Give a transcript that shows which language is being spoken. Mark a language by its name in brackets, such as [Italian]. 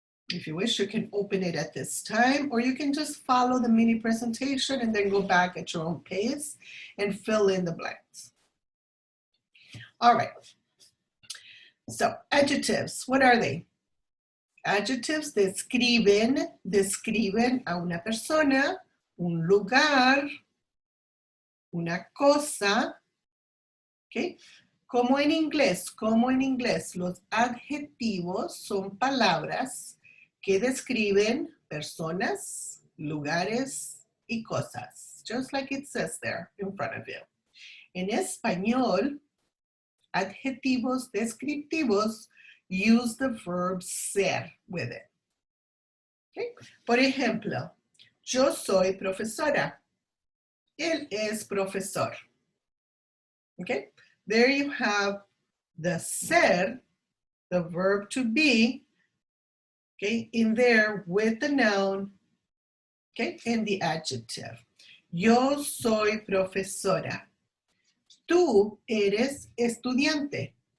[English] If you wish, you can open it at this time, or you can just follow the mini presentation and then go back at your own pace and fill in the blanks. All right. So, adjectives, what are they? Adjectives [Spanish] describen a una persona, un lugar, una cosa, ¿ok? Como en inglés, los adjetivos son palabras que describen personas, lugares y cosas, [English] just like it says there in front of you. [Spanish] En español, adjetivos descriptivos [English] use the verb ser with it. Okay? [Spanish] Por ejemplo, yo soy profesora. Él es profesor. Okay? [English] There you have the ser, the verb to be, okay, in there with the noun, okay, and the adjective. [Spanish] Yo soy profesora. Tú eres estudiante.